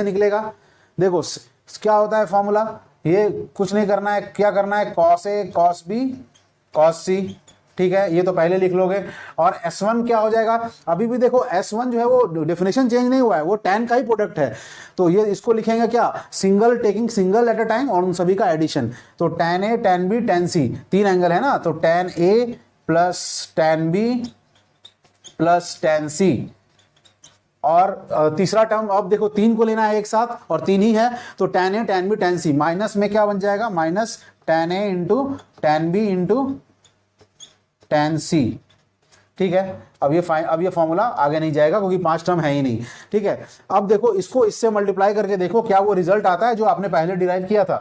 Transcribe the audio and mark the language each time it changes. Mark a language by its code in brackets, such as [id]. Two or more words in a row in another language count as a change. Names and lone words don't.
[hi] ये कैसे निकलेगा, देखो क्या होता है फॉर्मूला, ये कुछ नहीं करना है, क्या करना है, [en] cos A cos B cos C, [hi] ठीक है, ये तो पहले लिख लोगे। और S1 क्या हो जाएगा, अभी भी देखो S1 जो है वो [en] definition change [hi] नहीं हुआ है, वो tan का ही प्रोडक्ट है, तो ये इसको लिखेंगे क्या, [en] single taking single at a time [hi] और उन सभी का एडिशन। तो [en] tan A tan B tan C, [hi] 3 एंगल है ना, तो [en] tan A plus tan B plus tan C, [hi] और तीसरा टर्म अब देखो 3 को लेना है एक साथ और 3 ही है, तो [en] tan A tan B tan C, [hi] माइनस में क्या बन जाएगा, [en] minus tan A into tan B into tan C, [hi] ठीक है। अब ये फॉर्मूला आगे नहीं जाएगा क्योंकि 5 टर्म है ही नहीं, ठीक है। अब देखो इसको इससे मल्टीप्लाई करके देखो क्या वो रिजल्ट आता है जो आपने पहले डिराइव किया था।